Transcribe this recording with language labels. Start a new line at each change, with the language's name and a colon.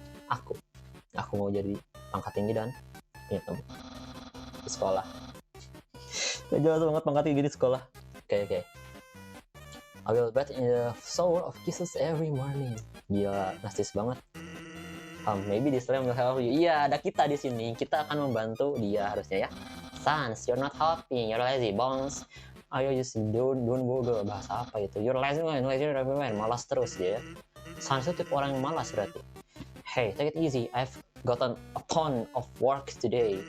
Indonesian: Aku mau jadi pangkat tinggi dan punya teman di sekolah. Gak jelas banget pangkat tinggi di sekolah. Oke.
English: I will bathe in the shower of kisses every morning.
Indonesian: Gila, nastis banget.
English: Maybe this time will help you.
Indonesian: Iya, ada kita di sini. Kita akan membantu dia harusnya ya.
English: Sans, you're not helping. You're lazy, bones. Ayo just don't go.
Indonesian: Bahasa apa itu?
English: You're lazy man.
Indonesian: Malas terus dia ya. Sans itu tipe orang yang malas berarti.
English: Hey, take it easy. I've gotten a ton of work today.